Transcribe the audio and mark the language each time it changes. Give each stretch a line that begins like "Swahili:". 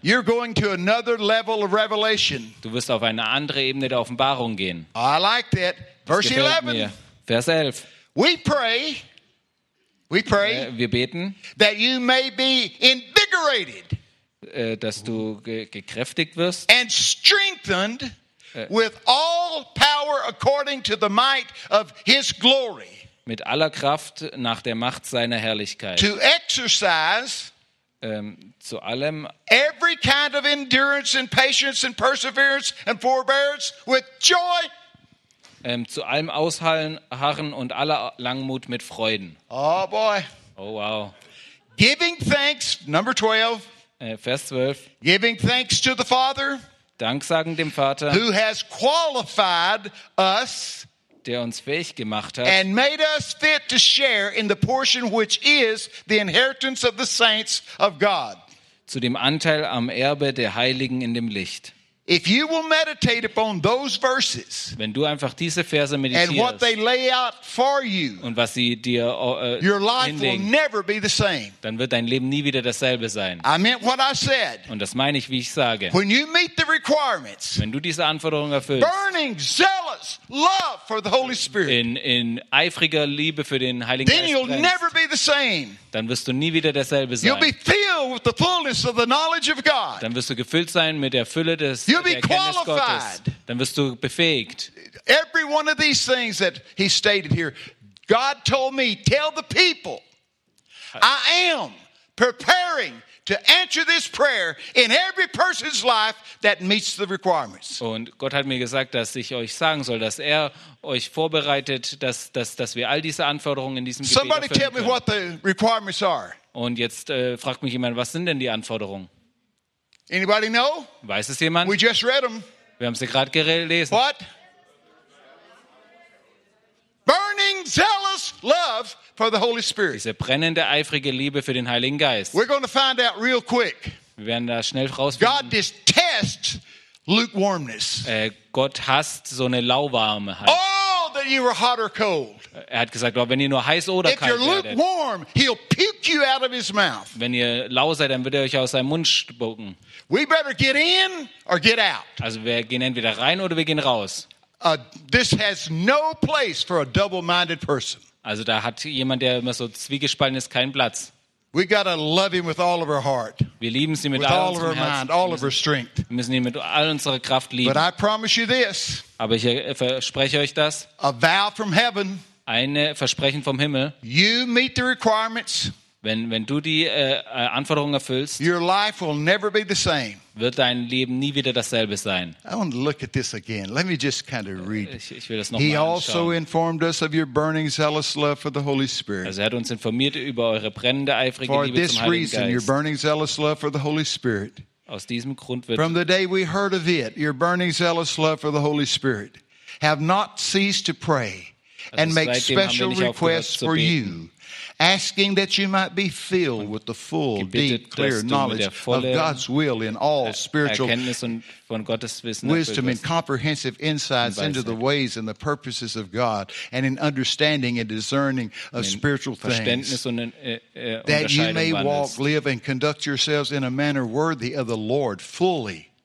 English: You're going to another level of revelation.
German: Du wirst auf eine andere Ebene der Offenbarung gehen.
English: I like that. Verse 11.
German: Vers 11.
English: We pray
German: wir beten,
English: that you may be invigorated,
German: dass du gekräftigt wirst,
English: and strengthened with all power according to the might of his glory,
German: mit aller Kraft nach der Macht seiner Herrlichkeit,
English: to exercise
German: zu allem
English: every kind of endurance and patience and perseverance and forbearance with joy.
German: Zu allem Ausharren und aller Langmut mit Freuden.
English: Oh boy.
German: Oh wow.
English: Giving thanks, number 12.
German: Vers 12.
English: Giving thanks to the Father.
German: Dank sagen dem Vater.
English: Who has qualified us.
German: Der uns fähig gemacht hat.
English: And made us fit to share in the portion which is the inheritance of the saints of God.
German: Zu dem Anteil am Erbe der Heiligen in dem Licht.
English: If you will meditate upon those verses,
German: wenn du einfach diese Verse meditierst,
English: and what they lay out for you,
German: und was sie dir
English: your life
German: hinlegen,
English: will never be the same.
German: Dann wird dein Leben nie wieder dasselbe sein.
English: I meant what I said.
German: Und das meine ich, wie ich sage.
English: When you meet the requirements,
German: wenn du diese Anforderungen erfüllst,
English: burning, zealous love for the Holy Spirit,
German: in eifriger Liebe für den Heiligen Geist,
English: then you'll never be the same.
German: Dann wirst du nie wieder derselbe sein.
English: You'll be filled with the fullness of the knowledge of God.
German: Dann wirst du gefüllt sein mit der Fülle des
English: You'll be qualified.
German: Dann wirst du befähigt.
English: Every one of these things that he stated here, God told me, tell the people, I am preparing to answer this prayer in every person's life that meets the requirements.
German: Und Gott hat mir gesagt, dass ich euch sagen soll, dass er euch vorbereitet, dass wir all diese Anforderungen in diesem Gebet erfüllen können.
English: Somebody tell me what the requirements are.
German: Und jetzt fragt mich jemand, was sind denn die Anforderungen?
English: Anybody know?
German: Weiß es jemand?
English: We just read them.
German: Wir haben sie gerade gelesen.
English: What? Burning zealous love for the Holy Spirit.
German: Diese brennende eifrige Liebe für den Heiligen Geist.
English: We're going to find out real quick.
German: Wir werden da schnell rausfinden.
English: God detests lukewarmness.
German: Gott hasst so eine lauwarme Haltung.
English: Oh, that you were hot or cold.
German: Er hat gesagt, wenn ihr nur heiß oder kalt seid,
English: lukewarm, he'll puke you out of his mouth.
German: Wenn ihr lau seid, dann wird er euch aus seinem Mund spucken.
English: We better get in or get out.
German: Also wir gehen entweder rein oder wir gehen raus.
English: This has no place for a double-minded person.
German: Also da hat jemand, der immer so zwiegespalten ist, keinen Platz.
English: We gotta love him with all of our heart.
German: Wir lieben sie mit all unserem Herzen.
English: With all of our mind, all of our strength.
German: Wir müssen ihn mit all unserer Kraft lieben.
English: But I promise you this.
German: Aber ich verspreche euch das.
English: A vow from heaven.
German: Ein Versprechen vom Himmel.
English: You meet the requirements.
German: Wenn du die Anforderungen erfüllst,
English: your life will never be the same.
German: Wird dein Leben nie wieder dasselbe sein.
English: I want to look at this again. Let me just kind of read.
German: Ich will das noch
English: he
German: mal anschauen.
English: Also informed us of your burning zealous love for the Holy Spirit.
German: Also er hat uns informiert über eure brennende eifrige Liebe zum Heiligen Geist.
English: For this reason, your burning zealous love for the Holy Spirit.
German: Aus diesem Grund wird
English: from the day we heard of it, your burning zealous love for the Holy Spirit have not ceased to pray.
German: Also
English: and make special requests for you, asking that you might be filled with the full, deep, clear knowledge of God's will in all spiritual wisdom and comprehensive insights into the ways and the purposes of God and in understanding and discerning of spiritual things, that you may walk, live and conduct yourselves in a manner worthy of the Lord fully.